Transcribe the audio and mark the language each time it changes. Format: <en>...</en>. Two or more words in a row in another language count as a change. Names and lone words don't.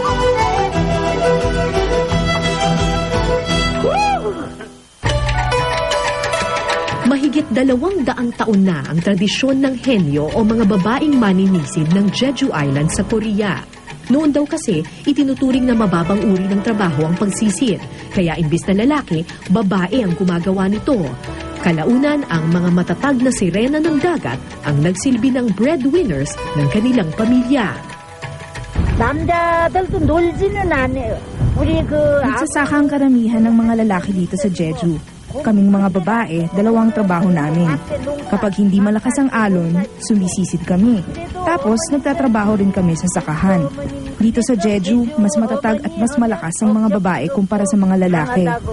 <tl>Mahigit 200 taon na ang tradisyon ng henyo o mga babaeng maninisid ng Jeju Island sa Korea. Noon daw kasi, itinuturing na mababang uri ng trabaho ang pagsisid. Kaya imbis na lalaki, babae ang gumagawa nito. Kalaunan, ang mga matatag na sirena ng dagat ang nagsilbi ng breadwinners ng kanilang pamilya.</tl> <ko>남자들도 놀지는 않아요. 우리</ko> <tl>Nagsasaka ang karamihan ng mga lalaki dito sa Jeju. Kaming mga babae, 2 trabaho namin. Kapag hindi malakas ang alon, sumisisid kami. Tapos, nagtatrabaho rin kami sa sakahan. Dito sa Jeju, mas matatag at mas malakas ang mga babae kumpara sa mga lalaki.</tl>